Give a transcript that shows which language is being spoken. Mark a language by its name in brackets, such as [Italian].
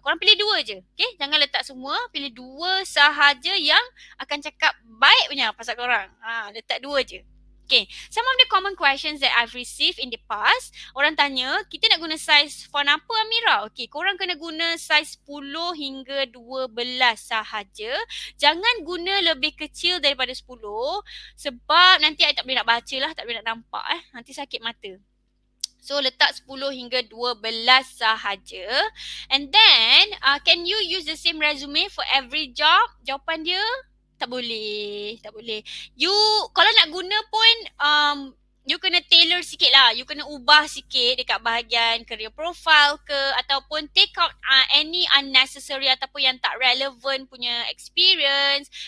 [Malay] Korang pilih 2 je. Okay? Jangan letak semua. Pilih 2 sahaja yang akan cakap baik punya pasal korang. Letak 2 je. [English] Okay, some of the common questions that I've received in the past, [Malay] orang tanya, kita nak guna size font apa [English] Amira? [Malay] Okay, korang kena guna size 10 hingga 12 sahaja. Jangan guna lebih kecil daripada 10 sebab nanti I tak boleh nak baca lah, tak boleh nak nampak nanti sakit mata. So letak 10 hingga 12 sahaja. [English] And then, can you use the same resume for every job? [Malay] Jawapan dia, Tak boleh, tak boleh. You kalau nak guna pun you kena tailor sikit lah. You kena ubah sikit dekat bahagian career profile ke, ataupun [English] take out any unnecessary [Malay] ataupun yang tak relevant punya experience.